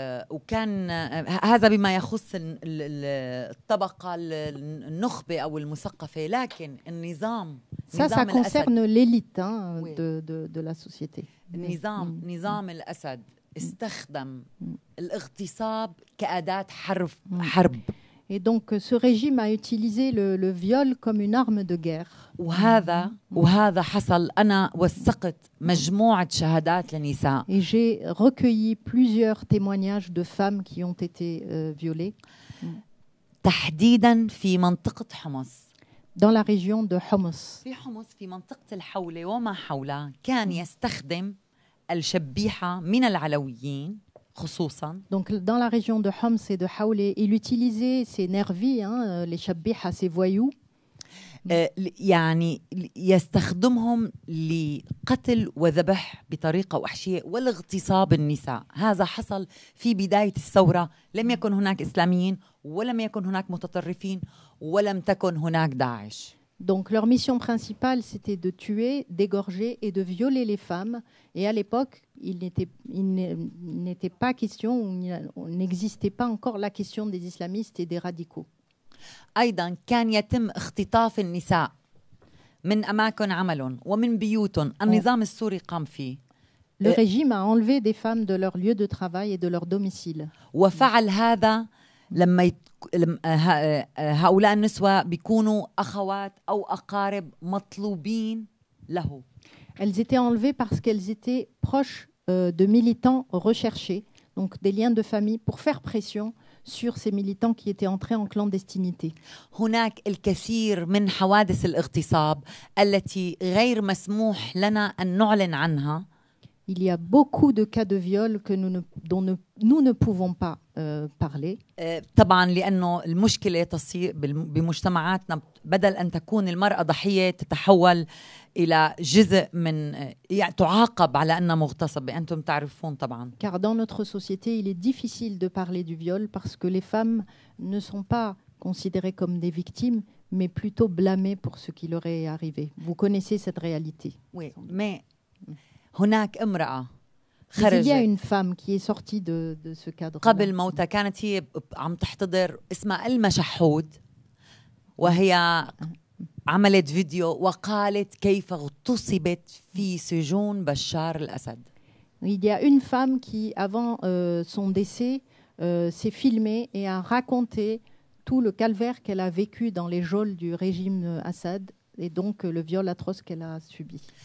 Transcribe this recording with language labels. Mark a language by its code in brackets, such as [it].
[ar] وكان هذا بما يخص الطبقة النخبة أو المثقفة، لكن النظام [fr] ça concerne l'élite de la société. [ar] نظام الأسد استخدم الاغتصاب كأداة حرب. [fr] Et donc ce régime a utilisé le viol comme une arme de guerre. [ar] وهذا حصل. أنا وثقت مجموعة شهادات لنساء. [fr] Et j'ai recueilli plusieurs témoignages de femmes qui ont été violées. [ar] تحديدا في منطقة حمص. [fr] Dans la région de Homs. [ar] في حمص في منطقة الحولة وما حولها كان يستخدم الشبيحة من العلويين خصوصا. [fr] Donc dans la région de Homs et de Haoulé, il utilisait ces nervis, les shabiha, ces voyous. [ar] يعني يستخدمهم لقتل وذبح بطريقة وحشية والاغتصاب النساء. هذا حصل في بداية الثورة. لم يكن هناك إسلاميين ولم يكن هناك متطرفين ولم تكن هناك داعش. [fr] Donc leur mission principale, c'était de tuer, d'égorger et de violer les femmes. Et à l'époque, il n'était pas question, il n'existait pas encore la question des islamistes et des radicaux. [ar] أيضا كان يتم اختطاف النساء من أماكن عملهم ومن بيوتهم. النظام السوري قام فيه. [fr] Le régime a enlevé des femmes de leur lieu de travail et de leur domicile. [ar] وفعل هذا لما هؤلاء النسوة بيكونوا أخوات أو أقارب مطلوبين له. [fr] Elles étaient enlevées parce qu'elles étaient proches de militants recherchés, donc des liens de famille, pour faire pression sur ces militants qui étaient entrés en clandestinité. [ar] هناك الكثير من حوادث الاغتصاب التي غير مسموح لنا أن نعلن عنها. [fr] Il y a beaucoup de cas de viol dont nous ne pouvons pas parler. [ar] طبعا لأنه المشكلة تصير بمجتمعاتنا بدل أن تكون المرأة ضحية تتحول إلى جزء من يعني تعاقب على أنها مغتصبة. أنتم تعرفون طبعا. [fr] Car dans notre société, il est difficile de parler du viol parce que les femmes ne sont pas considérées comme des victimes, mais plutôt blâmées pour ce qui leur est arrivé. Vous connaissez cette réalité. Oui, mais [ar] هناك امرأة [fr] Il y a [ar] خرجت [fr] une femme qui est sortie de ce cadre. [ar] قبل موتها كانت هي عم تحتضر اسمها المشحود وهي عملت فيديو وقالت كيف اغتصبت في سجون بشار الأسد. [fr] Il y a une femme qui, avant son décès, s'est filmée et a raconté tout le calvaire qu'elle a vécu dans les geôles du régime Assad et donc le viol atroce qu'elle a subi.